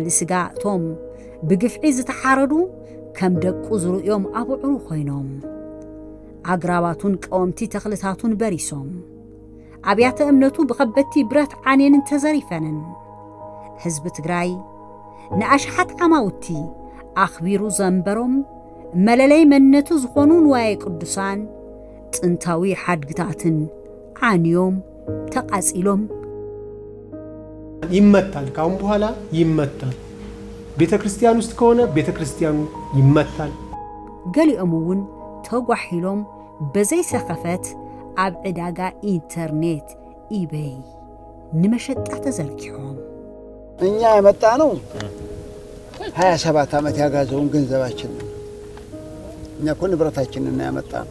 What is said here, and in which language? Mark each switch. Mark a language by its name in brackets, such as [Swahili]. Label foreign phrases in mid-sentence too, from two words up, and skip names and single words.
[Tigrinya] ስጋ እቶም ብግፍዒ ዝተሓረዱ ከም ደቁ ዝርኡዮም ኣብዑሩ ኮይኖም ኣግራባቱን ቀወምቲ ተኽልታቱን በሪሶም ኣብያተ እምነቱ ብኸበቲ ብረት ዓኔንን ተዘሪፈንን ህዝቢ ትግራይ ንኣሽሓት ዓማውቲ ኣኽቢሩ ዘንበሮም መለለይ መንነቱ ዝኾኑ ንዋየ ቅዱሳን ጥንታዊ ሓድግታትን ዓንዮም ተቃጺሎም [Amharic] ይመታል ካሁን በኋላ ይመታል ቤተክርስቲያን ውስጥ ከሆነ ቤተክርስቲያኑ ይመታል [Tigrinya] ገሊኦም እውን ተጓሒሎም በዘይ ሰኸፈት ኣብ ዕዳጋ ኢንተርኔት ኢቤይ ንመሸጣ ተዘርጊሖም [Amharic] እኛ የመጣ ነው 27 ዓመት ያጋዘውን ገንዘባችን እኛ እኮ ንብረታችንን ያመጣ ነው